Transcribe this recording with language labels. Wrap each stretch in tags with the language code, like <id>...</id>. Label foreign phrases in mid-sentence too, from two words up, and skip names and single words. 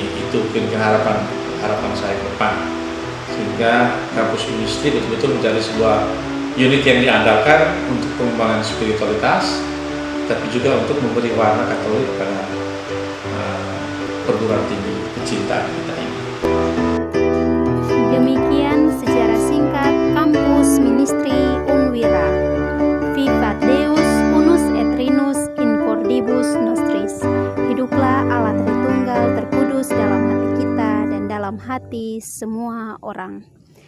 <id>Itu mungkin harapan saya ke depan, sehingga kampus ministry betul-betul menjadi sebuah unit yang diandalkan untuk pengembangan spiritualitas, tapi juga untuk memberi warna Katolik pada perguruan tinggi kecintaan kita ini. Demikian sejarah singkat Kampus Ministry Unwira.</id> <la>Vivat Deus unus et Trinus in cordibus nostris.</la> <id>Hiduplah Allah Tritunggal terkudus dalam hati kita dan dalam hati semua orang.</id>